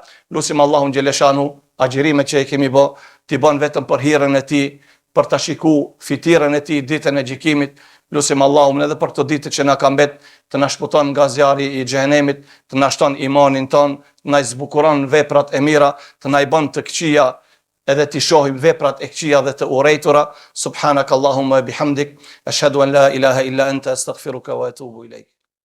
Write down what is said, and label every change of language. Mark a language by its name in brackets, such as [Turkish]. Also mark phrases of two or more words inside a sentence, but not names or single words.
[Albanian] Lutim Allahun xheleshanu agjerimet që e kemi bë, t'i bën vetëm për hirën e tij, për ta shiku fitirën e tij ditën e gjykimit. Lutim Allahun edhe për këto ditë që na ka mbet, të na shputon nga zjarri i xhenemit, të na shton imanin ton, të na zbukuron veprat e mira, të na i bën të këqija, edhe t'i shohim veprat e këqija dhe të urrejtura. [Arabic] سبحانك اللهم وبحمدك، أشهد أن لا إله إلا أنت، أستغفرك وأتوب إليك.